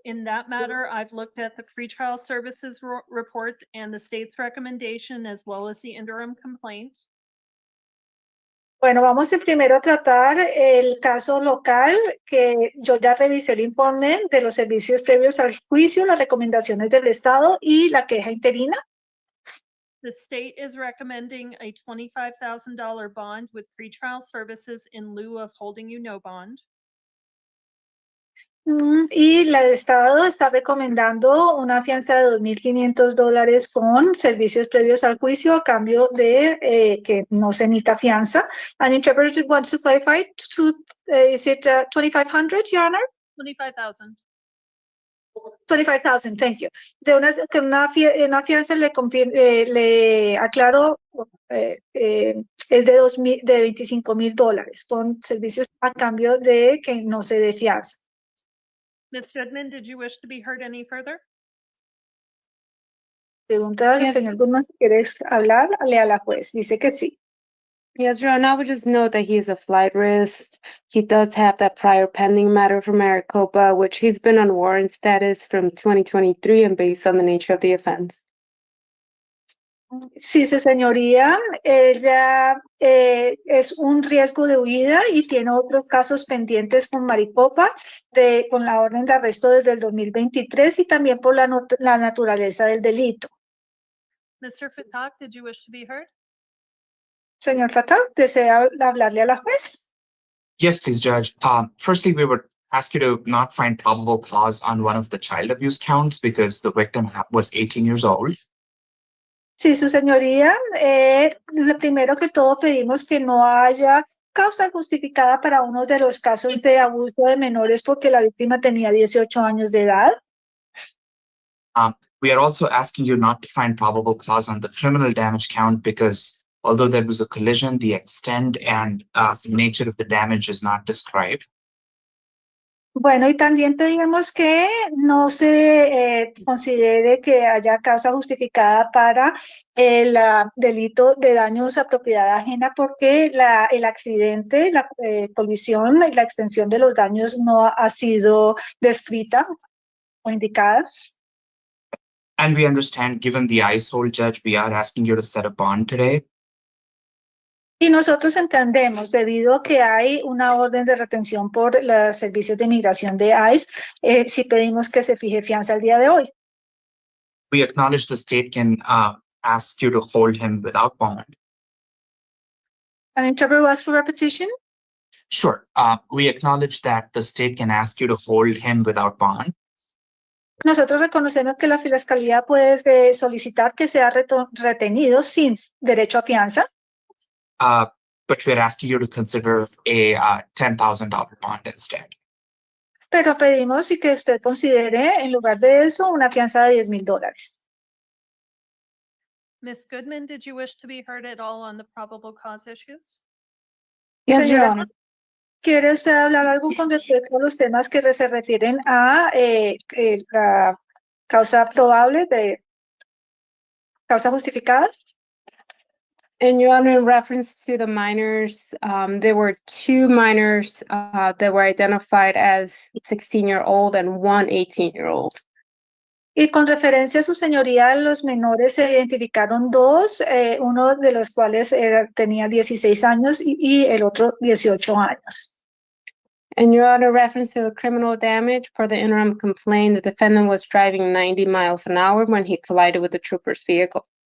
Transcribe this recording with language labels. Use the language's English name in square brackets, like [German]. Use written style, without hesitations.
[English] In that matter, I've looked at the pretrial services report and the state's recommendation, as well as the interim complaint. [Spanish] Bueno, vamos primero a tratar el caso local, que yo ya revisé el informe de los servicios previos al juicio, las recomendaciones del Estado y la queja interina. [English] The state is recommending a $25,000 bond with pretrial services in lieu of holding you no bond. [Spanish] Y el Estado está recomendando una fianza de $2,500 con servicios previos al juicio a cambio de que no se emita fianza. [English] An interpreter wants to clarify, is it 2,500, Your Honor? 25,000. 25,000, thank you. [Spanish] De una fianza le aclaro, es de $25,000 con servicios a cambio de que no se dé fianza. [English] Ms. Goodman, did you wish to be heard any further? [Spanish] Pregunta al [English] Yes. [Spanish] señor Goodman si quieres hablar, a la juez. Dice que sí. [English] Yes, Your Honor, I would just note that he is a flight risk. He does have that prior pending matter from Maricopa, which he's been on warrant status from 2023 and based on the nature of the offense. [Spanish] Sí, su señoría, ella es un riesgo de huida y tiene otros casos pendientes con Maricopa, con la orden de arresto desde el 2023 y también por la naturaleza del delito. [English] Mr. Fatak, did you wish to be heard? [Spanish] Señor Fatah, ¿desea hablarle a la juez? [English] Yes, please, Judge. Firstly, we would ask you to not find probable cause on one of the child abuse counts because the victim was 18 years old. [Spanish] Sí, su señoría, lo primero que todo pedimos que no haya causa justificada para uno de los casos de abuso de menores porque la víctima tenía 18 años de edad. [English] We are also asking you not to find probable cause on the criminal damage count because although there was a collision, the extent and nature of the damage is not described. [Spanish] Bueno, y también pedimos que no se considere que haya causa justificada para el delito de daños a propiedad ajena porque el accidente, la colisión y la extensión de los daños no ha sido descrita o indicada. [English] And we understand, given the ICE hold, Judge, we are asking you to set a bond today. [Spanish] Y nosotros entendemos, debido a que hay una orden de retención por los servicios de inmigración de ICE, si pedimos que se fije fianza el día de hoy. [English] We acknowledge the state can ask you to hold him without bond. An interpreter asks for repetition. Sure. We acknowledge that the state can ask you to hold him without bond. [Spanish] Nosotros reconocemos que la Fiscalía puede solicitar que sea retenido sin derecho a fianza. [English] But we're asking you to consider a $10,000 bond instead. [Spanish] pero pedimos y que usted considere, en lugar de eso, una fianza de $10,000. [English] Ms. Goodman, did you wish to be heard at all on the probable cause issues? Yes, Your [Spanish] Señora, [English] Honor. [Spanish] ¿quiere usted hablar algo con respecto a los temas que se refieren a la causa probable de causa justificada? [English] And Your Honor, in reference to the minors, there were 2 minors that were identified as 16-year-old and 1 18-year-old. [Spanish] Y con referencia a su señoría, los menores se identificaron 2, uno de los cuales tenía 16 años y el otro 18 años. [English] And Your Honor, reference to the criminal damage, per the interim complaint, the defendant was driving 90 miles an hour when he collided with the trooper's vehicle.